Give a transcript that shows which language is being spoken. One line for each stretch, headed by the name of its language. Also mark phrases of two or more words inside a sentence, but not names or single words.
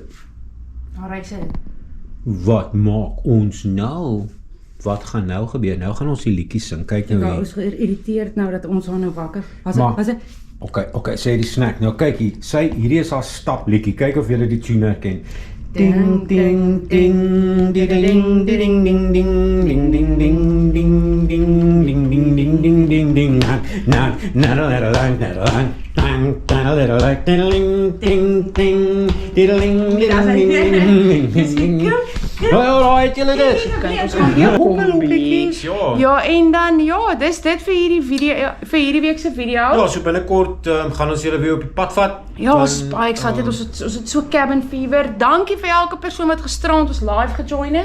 Afrikaans: Alright, sy. Wat maak ons nou? Wat gaan nou gebeur? Nou gaan ons die liedjie sing. Kyk nou Ja, hier. ons geïrriteerd nou dat ons haar nou wakker. Maar- Was dit? Ok, sê die snack. Nou kyk hier. Hierdie is haar stap liedjie. Kyk of jy die tune herken. Ding, ding, ding, ding, ding, ding, ding, ding, ding, ding, ding, ding, ding, ding, ding, ding, ding, ding, ding, ding, na na na little lang, little lang, na little like ding, ding, ding, diddling, diddling, ding, ding, ding. Alright, julle dit. Ons gaan weer kombi. Ja. Ja, en dan ja, dis dit vir hierdie video vir hierdie week se video. Ja, so binnekort gaan ons julle weer op die pad vat. Ja, ons is baie excited. Ons het so
English: cabin fever.
Afrikaans: Dankie vir elke persoon wat gisterand ons live gejoin het.